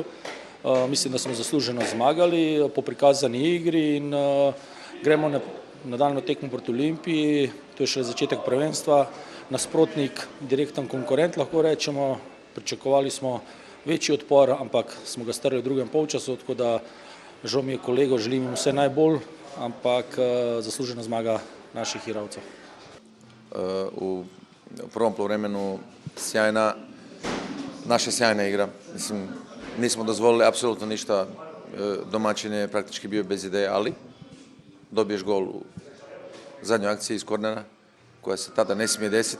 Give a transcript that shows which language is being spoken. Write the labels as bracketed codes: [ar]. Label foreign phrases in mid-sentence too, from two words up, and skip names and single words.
[sl] Mislim, da smo zasluženo zmagali po prikazani igri in gremo na nadaljnjo tekmo proti Olimpiji. To je še začetek prvenstva. Nasprotnik, direkten konkurent, lahko rečemo. Pričakovali smo večji odpor, ampak smo ga strli v drugem polčasu, tako da žal mi je kolego, želim jim vse najbolj, ampak zaslužena zmaga naših igralcev. [hr] U prvom poluvremenu naša sjajna igra. Mislim, nismo dozvolili apsolutno ništa, domaćin je praktički bio bez ideje, ali dobiješ gol u zadnjoj akciji iz kornera, koja se tada ne smije desiti.